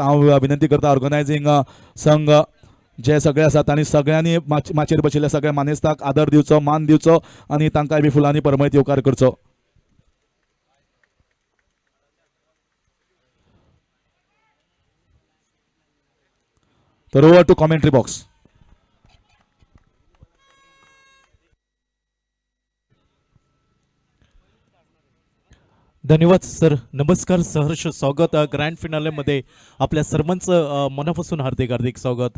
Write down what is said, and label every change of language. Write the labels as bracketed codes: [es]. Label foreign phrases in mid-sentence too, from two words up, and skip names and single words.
[kok] हांव विनंती करता ऑर्गनायझींग संघ जे सगळे आसात तांणी सगळ्यांनी माचेर बशिल्ल्या सगळ्या मानेस्तांक आदर दिवचो, मान दिवचो आनी तांकांय बी फुलांनी परमैत येवकार करचो. [en] तर over to commentary box. [mr] धन्यवाद सर. नमस्कार, सहर्ष स्वागत ग्रँड फिनालेमध्ये आपल्या सर्वांचं मनापासून हार्दिक हार्दिक स्वागत.